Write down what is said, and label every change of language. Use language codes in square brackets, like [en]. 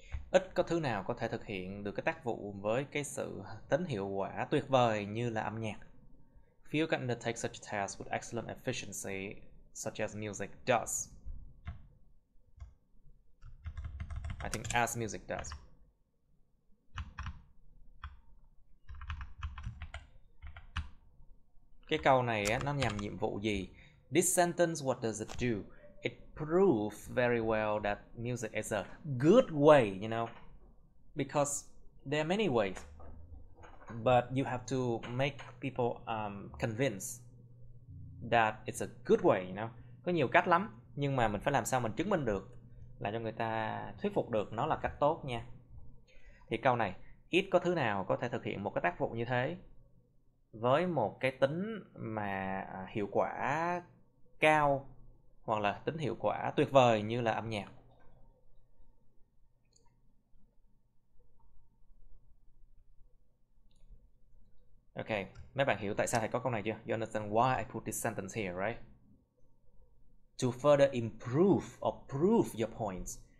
[vi] Ít có thứ nào có thể thực hiện được cái tác vụ với cái sự tính hiệu quả tuyệt vời như là âm nhạc. [en] Few can undertake such tasks with excellent efficiency, such as music does. I think as music does. [vi] Cái câu này á, nó nhằm nhiệm vụ gì? [en] This sentence, what does it do? It proves very well that music is a good way, you know, because there are many ways, but you have to make people convinced that it's a good way, you know. [vi] Có nhiều cách lắm, nhưng mà mình phải làm sao mình chứng minh được, làm cho người ta thuyết phục được nó là cách tốt nha. Thì câu này, ít có thứ nào có thể thực hiện một cái tác vụ như thế với một cái tính mà hiệu quả cao hoặc là tính hiệu quả tuyệt vời như là âm nhạc. Ok, mấy bạn hiểu tại sao thầy có câu này chưa? [en] You understand why I put this sentence here, right? To further improve or prove your points.